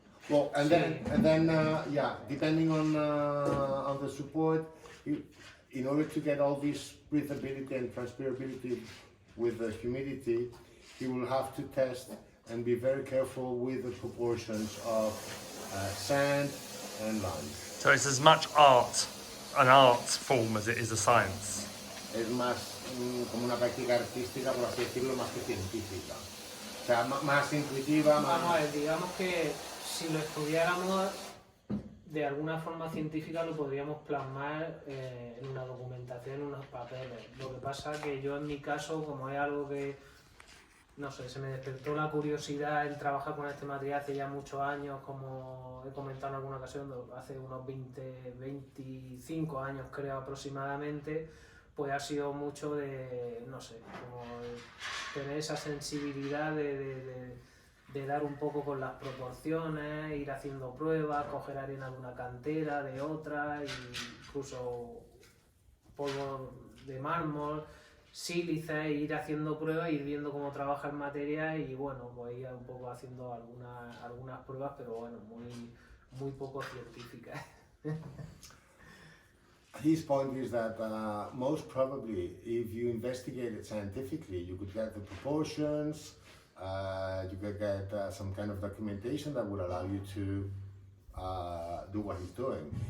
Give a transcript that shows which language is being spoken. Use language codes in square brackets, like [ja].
[en] Well, and then yeah, depending on the support, in order to get all this breathability and transpirability with the humidity, you will have to test and be very careful with the proportions of sand and lime. So it's as much an art form as it is a science. [es] Es más como una práctica artística, por así decirlo, más que científica. O sea, más intuitiva, más... Vamos a ver, digamos que si lo estudiáramos de alguna forma científica lo podríamos plasmar en una documentación, en unos papeles. Lo que pasa que yo en mi caso, como es algo que, no sé, se me despertó la curiosidad en trabajar con este material hace ya muchos años, como he comentado en alguna ocasión, hace unos 25 años creo aproximadamente, pues ha sido mucho de, no sé, como tener esa sensibilidad de dar un poco con las proporciones, ir haciendo pruebas, coger arena de una cantera, de otra, incluso polvo de mármol, sílice, ir haciendo pruebas, ir viendo cómo trabaja el material y bueno, pues ir un poco haciendo algunas pruebas, pero bueno, muy poco científicas. [en] His point is that most probably, if you investigate it scientifically, you could get the proportions, you could get some kind of documentation that would allow you to do what he's doing.